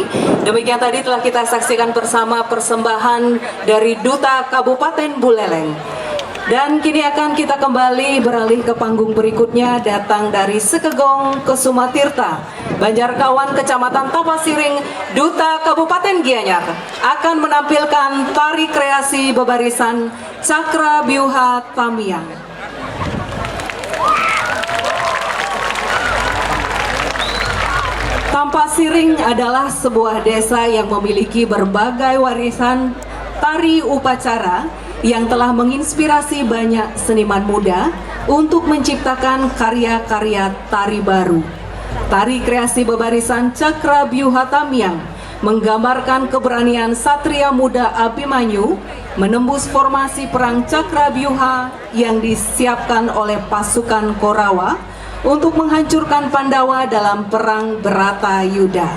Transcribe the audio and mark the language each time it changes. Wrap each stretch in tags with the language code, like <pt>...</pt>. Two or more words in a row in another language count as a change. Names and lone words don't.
<id>Demikian tadi telah kita saksikan bersama persembahan dari Duta Kabupaten Buleleng. Dan kini akan kita kembali beralih ke panggung berikutnya, datang dari Sekegong Kesumatirta, Banjarkawan, Kecamatan Tampasiring, Duta Kabupaten Gianyar, akan menampilkan tari kreasi bebarisan Cakrabyuha Tamiang. Tampasiring adalah sebuah desa yang memiliki berbagai warisan tari upacara yang telah menginspirasi banyak seniman muda untuk menciptakan karya-karya tari baru. Tari kreasi bebarisan Cakrabyuha Tamiang menggambarkan keberanian satria muda Abimanyu menembus formasi perang Cakrabyuha yang disiapkan oleh pasukan Korawa untuk menghancurkan Pandawa dalam perang Bratayuda.</id>